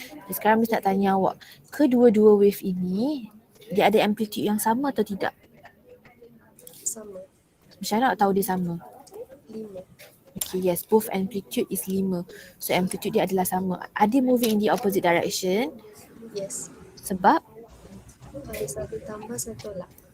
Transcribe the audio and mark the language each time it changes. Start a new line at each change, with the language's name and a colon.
Malay: Jadi sekarang Miss nak tanya awak, kedua-dua wave ini dia ada amplitude yang sama atau tidak? Sama. Macam mana awak tahu dia sama? 5.
English: Okay, yes, both amplitude is 5.
Malay: So amplitude dia adalah sama.
English: Are they moving in the opposite direction? Yes.
Malay: Sebab? Ada satu tambah, satu tolak.